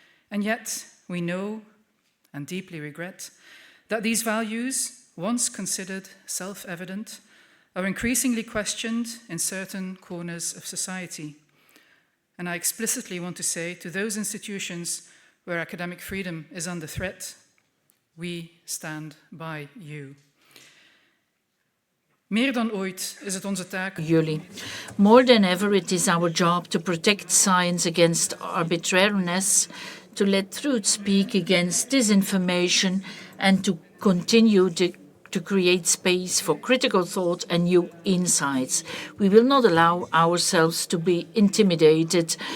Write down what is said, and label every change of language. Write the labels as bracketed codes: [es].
[en] And yet, we know and deeply regret that these values, once considered self-evident, are increasingly questioned in certain corners of society. And I explicitly want to say to those institutions where academic freedom is under threat, we stand by you. [nl] Meer dan ooit is het onze taak. Jullie. [en] More than ever, it is our job to protect science against arbitrariness, to let truth speak against disinformation, and to continue to create space for critical thought and new insights. We will not allow ourselves to be intimidated.